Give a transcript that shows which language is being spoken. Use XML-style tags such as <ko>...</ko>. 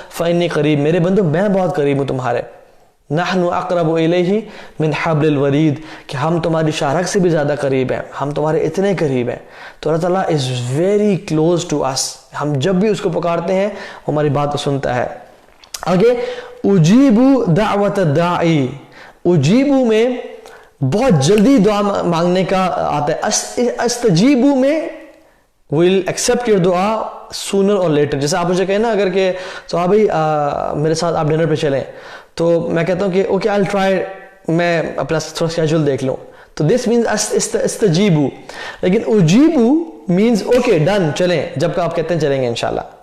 <ur>فَإِنِّي قریب, میرے بندوں میں بہت قریب ہوں تمہارے.</ur> <ar>نَحْنُ أَقْرَبُ إِلَيْهِ مِنْ حَبْلِ الْوَرِيدِ,</ar> <ur>کہ ہم تمہاری شاخ سے بھی زیادہ قریب ہیں, ہم تمہارے اتنے قریب ہیں. تو اللہ تعالیٰ</ur> <en>is very close to us,</en> <ur>ہم جب بھی اس کو پکارتے ہیں وہ ہماری بات کو سنتا ہے. آگے اجیبو دعوت الداعی, اجیبو میں بہت جلدی دعا مانگنے کا آتا ہے.</ur> <en>استجیبو میں will accept your دعا sooner or later.</en> <ur>جیسے آپ مجھے کہیں نا اگر کہ تو آپ بھائی میرے ساتھ آپ ڈنر پہ چلیں, تو میں کہتا ہوں کہ اوکے</ur> <en>I'll try,</en> <ur>میں اپنا تھوڑا اسکیجول دیکھ لوں, تو this means استجیبو. لیکن اجیبو means اوکے ڈن, چلیں, جب کہ آپ کہتے ہیں چلیں گے انشاءاللہ.</ur>